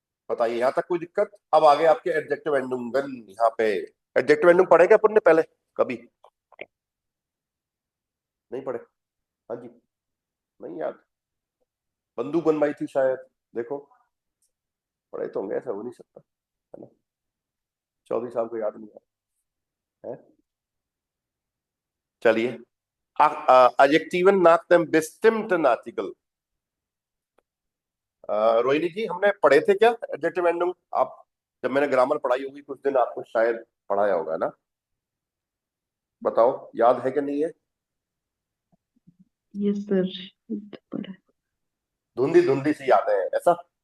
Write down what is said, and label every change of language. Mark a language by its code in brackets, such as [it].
[hi] बताइए यहां तक कोई दिक्कत। अब आगे आपके एडजेक्टिव एंडुंगन, यहाँ पे एडजेक्टिव एंडुंग पढ़े क्या अपन ने पहले कभी, नहीं पढ़े, हाँ जी, नहीं याद, बंदूक बनवाई थी शायद, देखो पढ़े तो होंगे, ऐसा हो नहीं सकता, है ना, 24 साल को याद नहीं है। [de] चलिए, Adjektiven nach dem bestimmten Artikel। [hi] Rohini जी हमने पढ़े थे क्या एडजेक्टिव एंडुंग, आप जब मैंने ग्रामर पढ़ाई होगी कुछ दिन, आपको शायद पढ़ाया होगा ना, बताओ याद है कि नहीं है। [en] Yes, sir. [hi] पढ़ा। धुंधी धुंधी सी यादें हैं ऐसा,